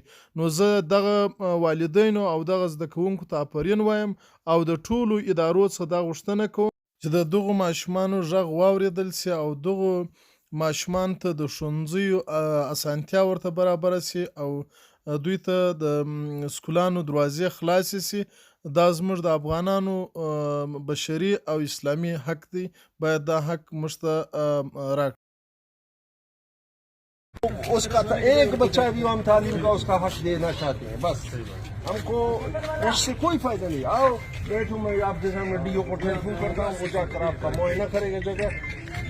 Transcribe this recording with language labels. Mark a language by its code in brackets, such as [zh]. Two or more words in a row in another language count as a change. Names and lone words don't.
[ps] نو زه دغه والدینو او دغه زده کوونکو ته آفرین وایم او د ټولو ادارو څخه دا غوښتنه کوم چې د دغو ماشومانو غږ واورېدل سي او دغو ماشومانو ته د ښوونځیو اسانتیا ورته برابره سي او دوی ته د سکولانو دروازې خلاصې سي. دا زموږ د افغانانو بشري او اسلامي حق دی، باید دا حق موږ ته راکړي. [ur] اس کا ایک بچہ بھی ہم تعلیم کا اس کا حق دینا چاہتے ہیں. بس ہم کو اس سے کوئی فائدہ نہیں۔ آؤ بیٹھو، میں آپ کے سامنے ڈی او کو ٹیلیفون کرتا ہوں، وہ جا کر آپ کا معائنہ کرے گا جگہ.